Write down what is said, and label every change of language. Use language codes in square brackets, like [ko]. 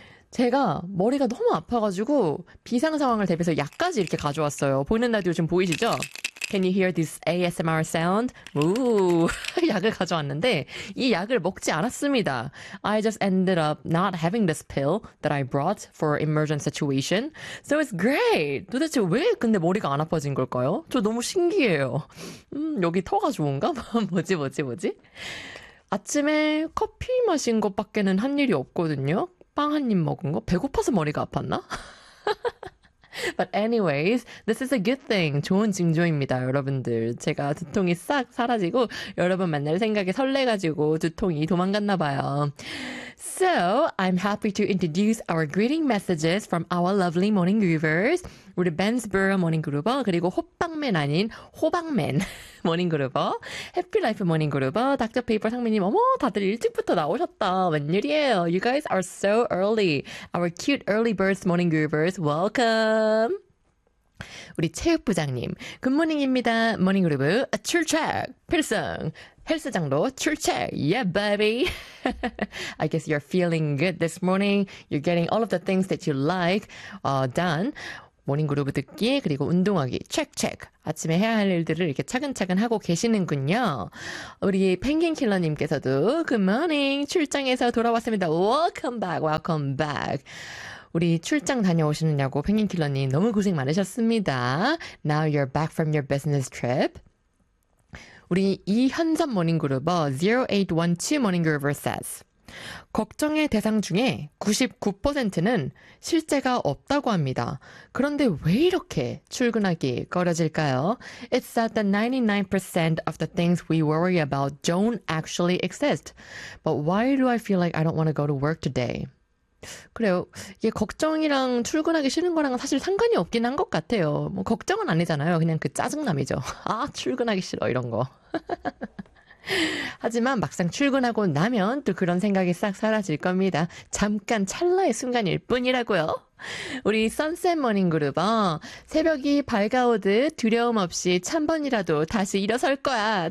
[ko] 제가 머리가 너무 아파가지고 비상 상황을 대비해서 약까지 이렇게 가져왔어요. 보이는 라디오 지금 보이시죠? [en] Can you hear this ASMR sound? [ko] Ooh, 약을 가져왔는데 이 약을 먹지 않았습니다. [en] I just ended up not having this pill that I brought for emergent situation. So it's great. [ko] 도대체 왜 근데 머리가 안 아파진 걸까요? 저 너무 신기해요. 여기 터가 좋은가? 뭐지? 아침에 커피 마신 것밖에는 한 일이 없거든요. 빵 한 입 먹은 거? 배고파서 머리가 아팠나? [en] But anyways, this is a good thing. [ko] 좋은 징조입니다, 여러분들. 제가 두통이 싹 사라지고 여러분 만날 생각에 설레가지고 두통이 도망갔나 봐요. [en] So, I'm happy to introduce our greeting messages from our lovely morning groovers. [ko] 우리 벤스버러 모닝 그루버, 그리고 호빵맨 아닌 호박맨 모닝 그루버, 해피라이프 모닝 그루버, 닥터페이퍼 상미님, 어머, 다들 일찍부터 나오셨다. 웬일이에요. [en] You guys are so early. Our cute early birds morning groovers, welcome. [ko] 우리 체육부장님, 굿모닝입니다. 모닝 그루버, 출첵, 필승. 헬스장도 출첵! [en] Yeah, baby! I guess you're feeling good this morning. You're getting all of the things that you like done. [ko] 모닝 그룹 듣기, 그리고 운동하기, 체크! 아침에 해야 할 일들을 이렇게 차근차근 하고 계시는군요. 우리 펭귄킬러님께서도 굿모닝! 출장에서 돌아왔습니다. [en] Welcome back! [ko] 우리 출장 다녀오시느냐고 펭귄킬러님 너무 고생 많으셨습니다. [en] Now you're back from your business trip. [ko] 우리 이현선 모닝그루버 0812 모닝그루버 says 걱정의 대상 중에 99%는 실제가 없다고 합니다. 그런데 왜 이렇게 출근하기 꺼려질까요? [en] It's that the 99% of the things we worry about don't actually exist. But why do I feel like I don't want to go to work today? [ko] 그래요. 이게 걱정이랑 출근하기 싫은 거랑 사실 상관이 없긴 한 것 같아요. 뭐 걱정은 아니잖아요. 그냥 그 짜증남이죠. 아, 출근하기 싫어 이런 거. 하지만 막상 출근하고 나면 또 그런 생각이 싹 사라질 겁니다. 잠깐 찰나의 순간일 뿐이라고요. 우리 선셋 모닝 그룹은 새벽이 밝아오듯 두려움 없이 찬번이라도 다시 일어설 거야.